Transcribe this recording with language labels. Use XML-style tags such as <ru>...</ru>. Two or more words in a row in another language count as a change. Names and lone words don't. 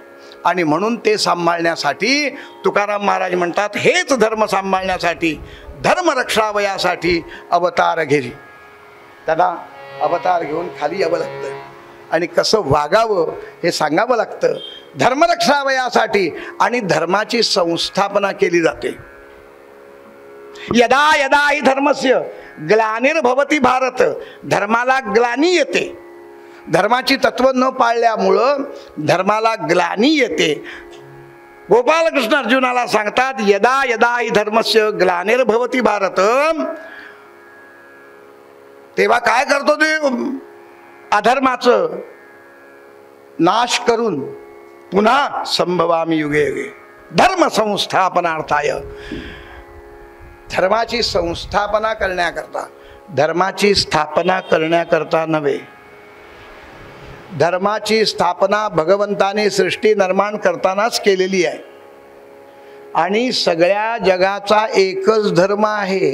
<mr>आणि म्हणून ते सांभाळण्यासाठी तुकाराम महाराज म्हणतात, हेच धर्म सांभाळण्यासाठी धर्म रक्षावयासाठी अवतार घेरी. त्याला अवतार घेऊन खाली यावं लागतं आणि कसं वागावं हे सांगावं लागतं. धर्म रक्षावयासाठी आणि धर्माची संस्थापना केली जाते.</mr> <sa>यदा यदा हि धर्मस्य ग्लानिर्भवति भारत.</sa> <mr>धर्माला ग्लानी येते. धर्माची तत्व न पाळल्यामुळं धर्माला ग्लानी येते. गोपालकृष्ण अर्जुनाला सांगतात</mr> <sa>यदा यदा हि धर्मस्य ग्लानिर्भवति भारत.</sa> <mr>तेव्हा काय करतो ते अधर्माचं नाश करून पुन्हा</mr> <sa>संभवामी युगे युगे. धर्म संस्थापनार्थाय.</sa> <mr>धर्माची संस्थापना करण्याकरता, धर्माची स्थापना करण्याकरता नव्हे. धर्माची स्थापना भगवंताने सृष्टी निर्माण करतानाच केलेली आहे आणि सगळ्या जगाचा एकच धर्म आहे.</mr>